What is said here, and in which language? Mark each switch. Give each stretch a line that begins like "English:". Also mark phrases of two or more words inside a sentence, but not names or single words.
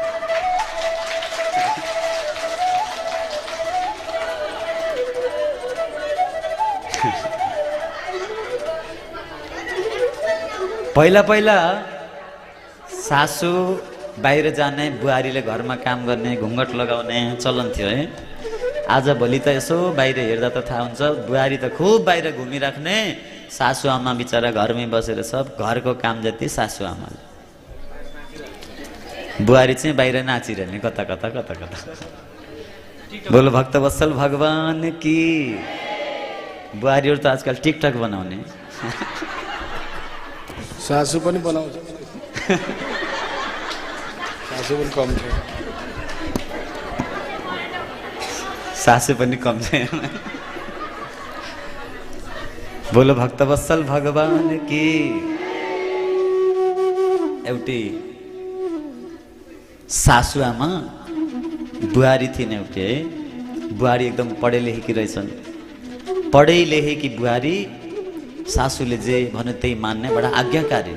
Nepali: पहिला पहिला सासू बाहिर जाने, बुहारीले घरमा काम गर्ने, घुङ्गट लगाउने चलन थियो है। आजभोलि त यसो बाहिर हेर्दा त थाहा हुन्छ, बुहारी त खुब बाहिर घुमिराख्ने, सासू आमा बिचरा घरमै बसेर सब घरको काम जति सासू आमाले, बुहारी चाहिँ बाहिर नाचिरहने कता कता कता कता।
Hindi: बोलो भक्तवत्सल भगवान की।
Nepali: बुहारीहरू त आजकल टिकटक बनाउने। सासू पनि बनाउँछ। सासू पनि कम छ। सासू पनि कम छ।
Hindi: बोलो भक्तवत्सल भगवान की।
Nepali: एउटी सासू आमा बुहारी थिइन् एउटी है। बुहारी एकदम पढे लेखेकी रहेछन्। पढे लेखेकी बुहारी, सासूले जे भन्यो त्यही मान्ने, बडा आज्ञाकारी।